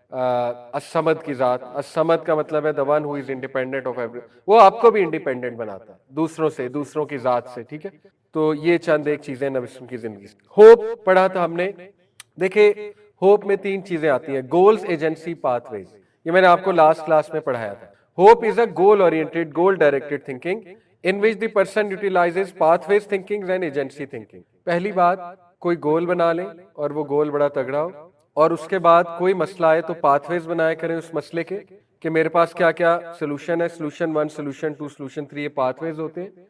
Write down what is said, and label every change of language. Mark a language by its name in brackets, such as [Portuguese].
[Urdu] الصمد کی ذات، الصمد کا مطلب ہے [English] the one who is independent of everyone، [Urdu] وہ آپ کو بھی انڈیپینڈنٹ بناتا ہے دوسروں سے، دوسروں کی ذات سے. ٹھیک ہے، تو یہ چند ایک چیزیں نبی صلی اللہ علیہ وسلم کی زندگی سے. ہوپ پڑھا تھا ہم نے. دیکھیں ہوپ میں 3 چیزیں آتی ہیں: گولز، ایجنسی، پاتھ ویز. یہ میں نے آپ کو لاسٹ کلاس میں پڑھایا تھا. [English] Hope is a goal oriented, goal directed thinking in which the person utilizes pathways thinking and agency thinking. [Urdu] پہلی بات، کوئی گول بنا لیں اور وہ گول بڑا تگڑا ہو، اور اس کے بعد کوئی مسئلہ آئے تو پاتھ ویز بنایا کریں اس مسئلے کے، کہ میرے پاس کیا کیا سلوشن ہے، سلوشن 1، سلوشن 2، سلوشن 3، یہ پاتھ ویز ہوتے ہیں.